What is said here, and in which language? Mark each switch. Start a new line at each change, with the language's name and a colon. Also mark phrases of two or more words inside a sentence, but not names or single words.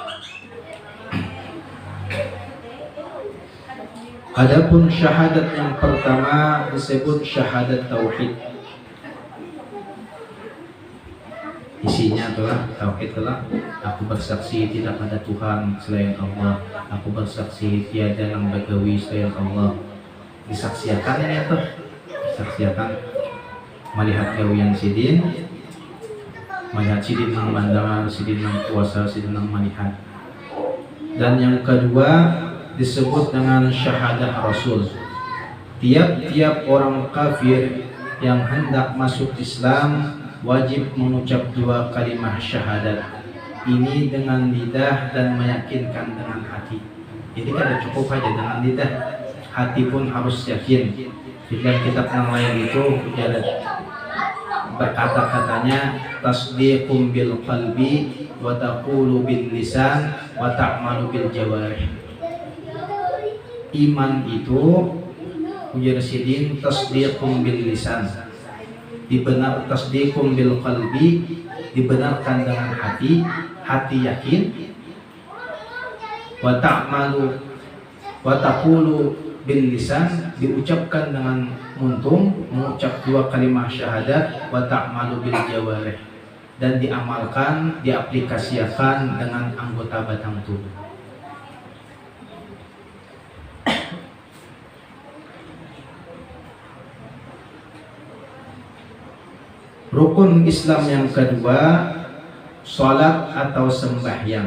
Indonesian: Adapun syahadat yang pertama disebut syahadat tauhid. Isinya adalah tauhid adalah aku bersaksi tidak ada Tuhan selain Allah. Aku bersaksi tiada yang bagawi selain Allah.
Banjar: Disaksikan ini atau disaksikan melihat gawian sidin, melihat sidin nang pandangan, sidin nang kuasa, sidin nang melihat.
Indonesian: Dan yang kedua disebut dengan syahadah Rasul. Tiap-tiap orang kafir yang hendak masuk Islam wajib mengucap dua kalimat syahadat ini dengan lidah dan meyakinkan dengan hati. Jadi kada cukup aja dengan lidah, hati pun harus yakin. Di dalam kitab yang lain itu berkata-katanya
Arabic: تصديق بالقلب وتقول باللسان وتعمل بالجوارح.
Indonesian: Iman itu ujar sidin
Arabic: تصديق باللسان,
Indonesian: dibenar
Arabic: تصديق بالقلب,
Indonesian: dibenarkan dengan hati, hati yakin,
Arabic: وتعمل وتقول باللسان,
Indonesian: diucapkan dengan muntung, mengucap dua kalimat syahadat,
Arabic: وتعمل بالجوارح,
Indonesian: dan diamalkan, diaplikasikan dengan anggota batang tubuh. Rukun Islam yang kedua, sholat atau sembahyang.